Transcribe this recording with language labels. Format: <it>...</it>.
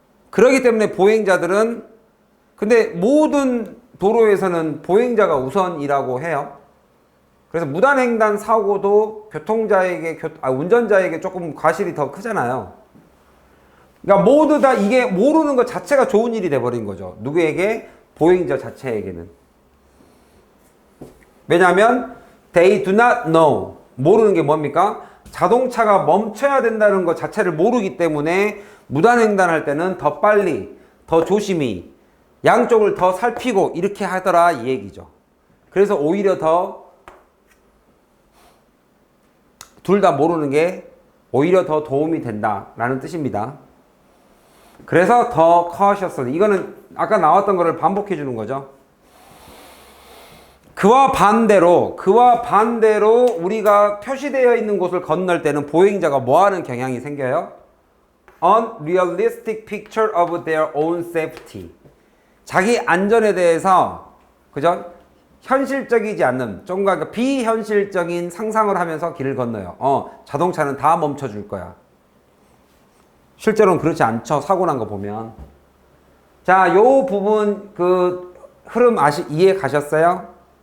<ko>그러기 때문에 보행자들은 근데 모든 도로에서는 보행자가 우선이라고 해요. 그래서 무단횡단 사고도 운전자에게 조금 과실이 더 크잖아요. 그러니까 모두 다 이게 모르는 것 자체가 좋은 일이 돼버린 거죠. 누구에게? 보행자 자체에게는. 왜냐하면</ko> <en>they do not know.</en> <ko>모르는 게 뭡니까? 자동차가 멈춰야 된다는 것 자체를 모르기 때문에 무단횡단할 때는 더 빨리, 더 조심히, 양쪽을 더 살피고 이렇게 하더라 이 얘기죠. 그래서 오히려 더 둘 다 모르는 게 오히려 더 도움이 된다라는 뜻입니다. 그래서 더 cautiously. 이거는 아까 나왔던 거를 반복해 주는 거죠. 그와 반대로 우리가 표시되어 있는 곳을 건널 때는 보행자가 뭐 하는 경향이 생겨요?</ko> <en>Unrealistic picture of their own safety.</en> <ko>자기 안전에 대해서 그죠? 현실적이지 않는 좀 비현실적인 상상을 하면서 길을 건너요. 자동차는 다 멈춰줄 거야. 실제로는 그렇지 않죠. 사고 난 거 보면. 자, 요 부분 그 흐름 이해 가셨어요?</ko>